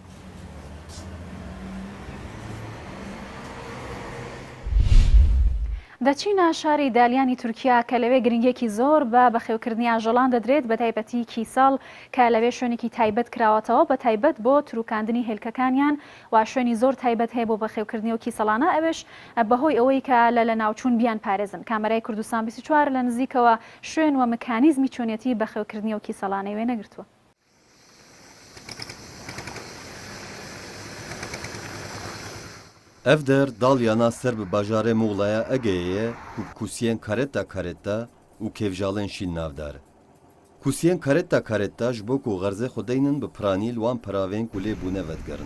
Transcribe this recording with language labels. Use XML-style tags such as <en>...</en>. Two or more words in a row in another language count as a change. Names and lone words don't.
<ckb>دەچینە شاری دالیانی تورکیا کە لەوێ گرنگێکی زۆر بە بەخێوکردنی ئاژەڵان دەدرێت بە تایبەتی کیساڵ کە لەوێ شوێنێکی تایبەت کراوەتەوە بە تایبەت بۆ تروکاندنی هێلکەکانیان و شوێنی زۆر تایبەت هەیە بۆ بەخێوکردنی و کیسەڵانە ئەوش بەهۆی ئەوەی کە لە ناوچوون بیان پارێزن کامەرای کوردستان 24 لە نزیکەوە شوێن و مکانیزمی چۆنیەتی بەخێوکردنی و کیسەڵانەی وێ نەگرتووە.</ckb> <ku>Ev der dalyana ser bi bajarê Muğlaya Ege'ye û kusiyên kareta û kevjalên şîn navdar. Kusiyên kareta ji bo ku xerzê xwedeynin bi piranî li wan peravên ku lê bûne vedgerin.</ku>